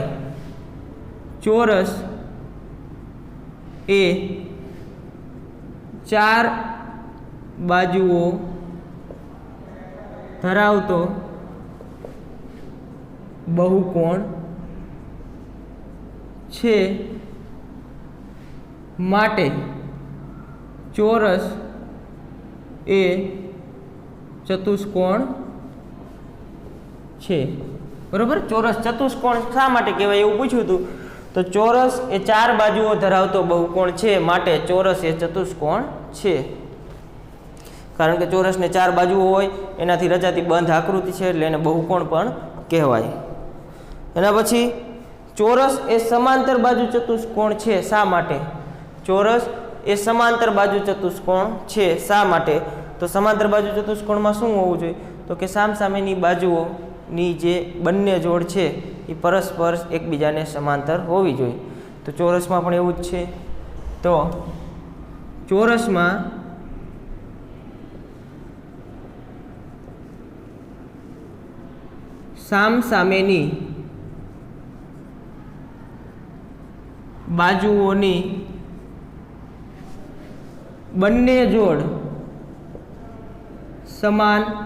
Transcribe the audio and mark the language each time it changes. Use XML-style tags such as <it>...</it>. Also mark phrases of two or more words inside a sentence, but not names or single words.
<gu>ચોરસ એ ચાર બાજુઓ ધરાવતો બહુકોણ છે, માટે ચોરસ એ ચતુષ્કોણ છે, બરાબર. ચોરસ ચતુષ્કોણ શા માટે કહેવાય એવું પૂછ્યું હતું. તો ચોરસ એ ચાર બાજુઓ ધરાવતો બહુકોણ છે, માટે ચોરસ એ ચતુષ્કોણ છે. કારણ કે ચોરસ ને 4 બાજુઓ હોય એનાથી રચાતી બંધ આકૃતિ છે એટલે એને બહુકોણ પણ કહેવાય। એના પછી ચોરસ એ સમાંતર બાજુ ચતુષ્કોણ છે શા માટે? ચોરસ એ સમાંતર બાજુ ચતુષ્કોણ છે શા માટે? તો સમાંતર બાજુ ચતુષ્કોણમાં શું હોવું જોઈએ? તો કે સામસામેની બાજુઓની જે બંને જોડ છે એ પરસ્પર એકબીજાને સમાંતર હોવી જોઈએ। તો ચોરસમાં પણ એવું જ છે। તો ચોરસમાં સામસામેની બાજુઓની બંને જોડ સમાન</gu>